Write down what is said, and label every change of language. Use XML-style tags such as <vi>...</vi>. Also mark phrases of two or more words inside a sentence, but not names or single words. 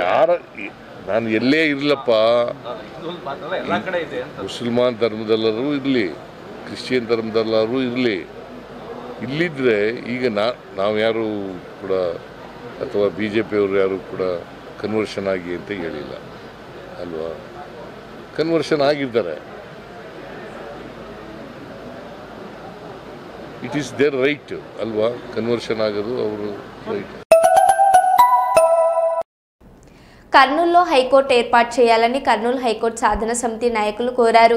<kn>ಯಾರ ನಾನು ಎಲ್ಲೇ ಇರಲಪ್ಪ, ಮುಸಲ್ಮಾನ್ ಧರ್ಮದಲ್ಲರೂ ಇರಲಿ, ಕ್ರಿಶ್ಚಿಯನ್ ಧರ್ಮದಲ್ಲರೂ ಇರಲಿ, ಇಲ್ಲಿದ್ದರೆ ಈಗ ನಾವು ಯಾರು ಕೂಡ ಅಥವಾ ಬಿ ಜೆ ಪಿಯವರು ಯಾರು ಕೂಡ ಕನ್ವರ್ಷನ್ ಆಗಿ ಅಂತ ಹೇಳಿಲ್ಲ ಅಲ್ವಾ? ಕನ್ವರ್ಷನ್ ಆಗಿದ್ದಾರೆ.</kn> <en>it is their right</en> <kn>ಅಲ್ವಾ? ಕನ್ವರ್ಷನ್ ಆಗೋದು ಅವರು ರೈಟ್.</kn> <te>కర్నూలులో హైకోర్టు ఏర్పాటు చేయాలని కర్నూలు హైకోర్టు సాధన సమితి నాయకులు కోరారు.</te>